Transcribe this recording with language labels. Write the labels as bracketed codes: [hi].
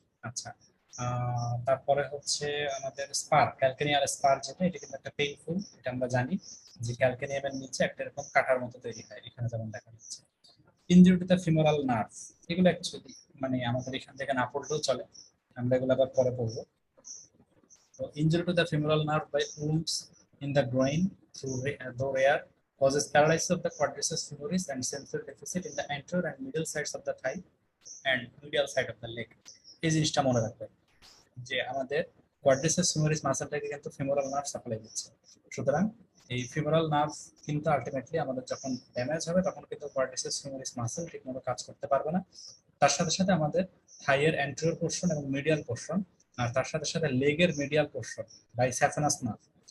[bn] আচ্ছা, তারপরে হচ্ছে আমাদের স্পার, ক্যালকেনিয়ার স্পার যেটা, এটা কিন্তু একটা পেইনফুল, এটা আমরা জানি যে ক্যালকেনিয়ামের নিচে একটা এরকম কাটার মতো তৈরি হয়, এখানে যেমন দেখা যাচ্ছে। Injury to the femoral nerve, এগুলো অ্যাকচুয়ালি মানে আমাদের এখান থেকে না পড়লেও চলে, আমরা এগুলো আবার পরে পড়বো। [en] So injury to the femoral nerve by wounds in the groin through though rare causes paralysis of the quadriceps femoris and sensory deficit in the anterior and middle sides of the thigh and medial side of the leg. [bn] এই জিনিসটা মনে রাখবেন যে আমাদের quadriceps femoris মাসলটাকে কিন্তু femoral nerve supply দিচ্ছে। সুতরাং এই ফিমোরাল নার্ভ কিন্তু আলটিমেটলি আমাদের যখন ড্যামেজ হবে তখন কিন্তু কোয়াড্রিসেপস ফিমোরিস মাসল ঠিকমতো কাজ করতে পারবে না। তার সাথে সাথে আমাদের থাইয়ের অ্যান্টেরিয়র পোরশন এবং মিডিয়াল পোরশন আর তার সাথে সাথে লেগের medial portion by saphenous nerve.